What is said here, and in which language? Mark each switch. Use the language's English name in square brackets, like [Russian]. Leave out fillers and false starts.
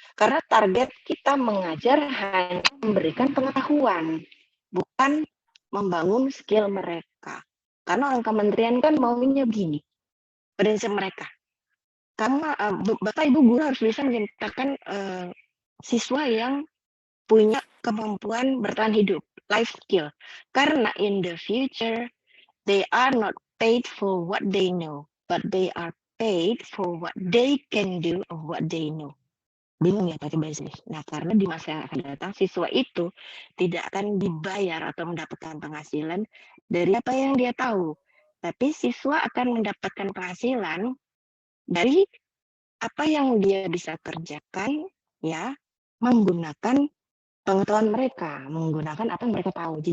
[Indonesian] Karena target kita mengajar hanya memberikan pengetahuan, bukan membangun skill mereka. Karena orang kementerian kan maunya begini, prinsip mereka. Karena Bapak Ibu guru harus bisa menciptakan siswa yang punya kemampuan bertahan hidup, life skill. [English] Karena in the future, they are not paid for what they know, but they are paid for what they can do of what they know. [Indonesian] Bingung ya pakai bahasa Inggris. Nah, karena di masa yang akan datang, siswa itu tidak akan dibayar atau mendapatkan penghasilan dari apa yang dia tahu. Tapi siswa akan mendapatkan penghasilan dari apa yang dia bisa kerjakan, ya, menggunakan pengetahuan mereka, menggunakan apa yang mereka tahu.